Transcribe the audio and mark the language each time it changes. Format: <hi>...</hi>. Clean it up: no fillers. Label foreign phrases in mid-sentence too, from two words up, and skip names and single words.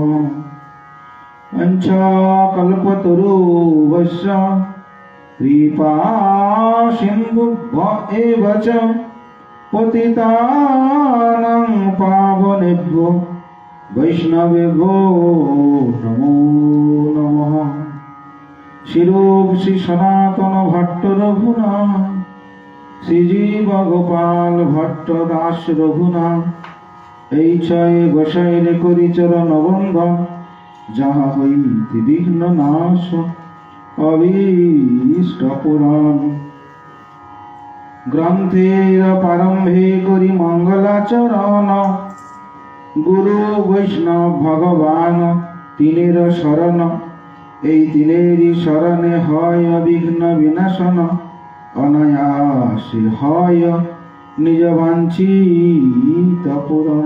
<sa>वंशाकल्पतरुभ्यश्च कृपा सिन्धुभ्य एव च पतितानां पावनेभ्यो वैष्णवेभ्यो नमो नमः।</sa> <bn>श्रीरूप श्री सनातन भट्ट रघुनाथ श्रीजीव गोपाल भट्ट दास रघुनाथ এই ছয় গোসাইরে করি চরণ বন্ধ যাহা হইতে বিঘ্ন নাশ অভীষ্ট পুরাণ গ্রন্থের প্রারম্ভে করি মঙ্গলাচরণ গুরু বৈষ্ণব ভগবান তিনের শরণ এই তিনেরই শরণে হয় বিঘ্ন বিনাশন অনায়াসে হয় নিজ বাঞ্ছিত পূরণ।</bn>